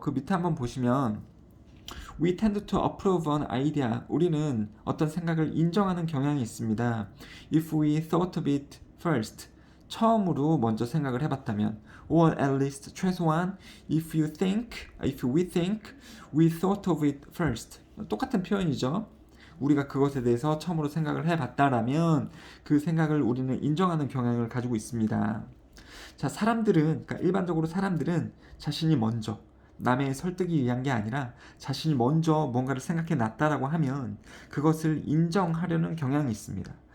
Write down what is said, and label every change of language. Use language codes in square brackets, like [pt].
[ko] 그 밑에 한번 보시면 [en] We tend to approve an idea. [ko] 우리는 어떤 생각을 인정하는 경향이 있습니다. [en] If we thought of it first. [ko] 처음으로 먼저 생각을 해봤다면, [en] or at least [ko] 최소한 [en] if we think we thought of it first. [ko] 똑같은 표현이죠. 우리가 그것에 대해서 처음으로 생각을 해봤다라면 그 생각을 우리는 인정하는 경향을 가지고 있습니다. 자, 그러니까 일반적으로 사람들은 자신이 먼저 남의 설득이 위한 게 아니라 자신이 먼저 뭔가를 생각해 놨다라고 하면 그것을 인정하려는 경향이 있습니다.